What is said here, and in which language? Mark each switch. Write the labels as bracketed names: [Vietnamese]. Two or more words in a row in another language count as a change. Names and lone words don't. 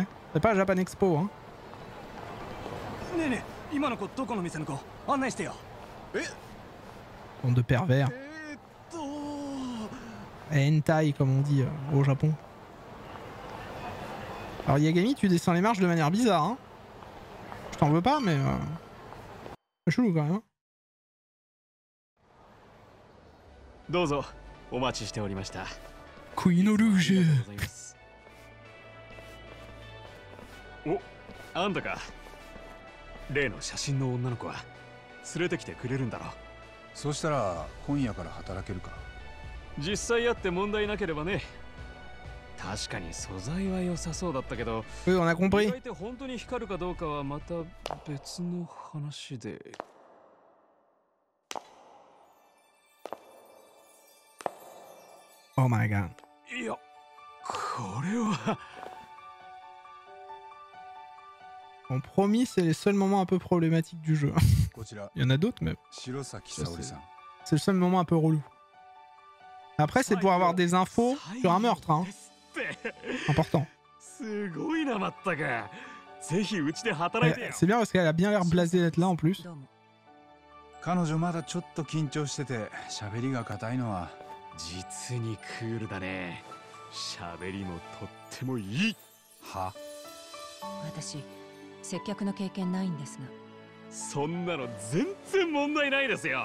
[French] C'est pas Japan Expo. Hein. Bande de pervers. Hentai, comme on dit au Japon. Alors Yagami, tu descends les marches de manière bizarre. Hein. Je t'en veux pas, mais... C'est chelou quand même. Hein. [Japanese] どうぞお待ちしておりました。クイーンルージュ。お、あんたか。例の写真の女の子は連れてきてくれるんだろう。そしたら今夜から働けるか。実際やって問題なければね。確かに素材は良さそうだったけど、意外と本当に光るかどうかはまた別の話で。 [English] Oh my god. [French] Bon, promis, c'est les seuls moments un peu problématiques du jeu. Il y en a d'autres, mais c'est le seul moment un peu relou. Après, c'est pour avoir des infos sur un meurtre. Hein. Important. C'est bien parce qu'elle a bien l'air blasée d'être là en plus. [Japanese] 実にクールだね。喋りもとってもいい。は？私、接客の経験ないんですが。そんなの全然問題ないですよ。